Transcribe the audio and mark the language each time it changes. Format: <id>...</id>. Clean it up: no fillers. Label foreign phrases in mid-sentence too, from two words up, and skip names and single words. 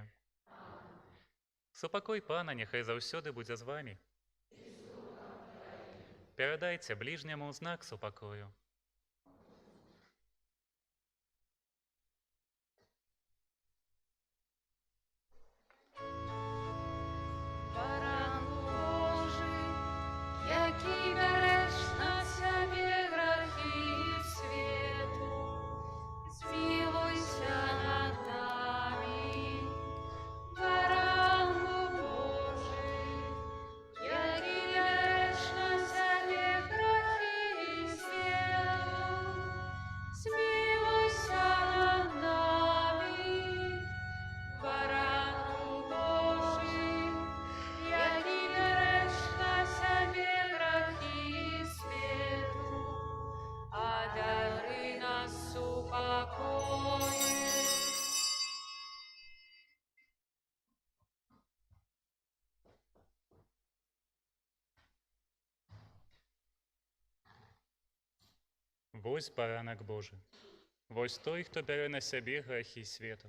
<be>Супакой Пана няхай заўсёды будзе з вамі. Перадайце бліжняму знак супакою.</be> <uk>Баран Божий, який береш на себе грехи світу, змилуйся над нами. Баран Божий, який береш на себе грехи світу, змилуйся над нами. Баран Божий, який береш на себе грехи світу, а дари нас упокоєм.</uk> <be>Вось баранак Божы. Вось той, хто бярэ на сябе грахі свету.</be>